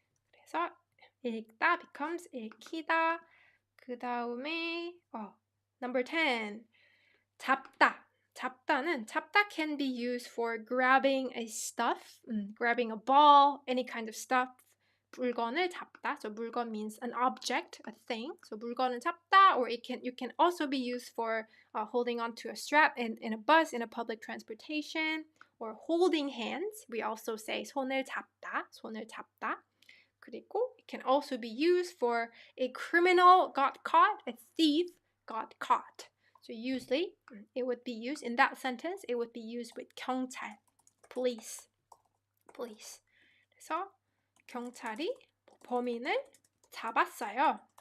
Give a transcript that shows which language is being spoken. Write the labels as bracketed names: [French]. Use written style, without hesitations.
[Korean] 그래서 읽다 becomes 읽히다. 그 다음에 [English] Number 10. [Korean] 잡다. [English] 잡다 can be used for grabbing a stuff, grabbing a ball, any kind of stuff. [Korean] 물건을 잡다. [English] So 물건 means an object, a thing. So [Korean] 물건을 잡다, [English] or you can also be used for holding onto a strap in a bus, in a public transportation, or holding hands. We also say [Korean] 손을 잡다. 그리고 [English] it can also be used for a criminal got caught, a thief got caught. So usually it would be used in that sentence. It would be used with 경찰, police. [Korean] 그래서 경찰이 범인을 잡았어요.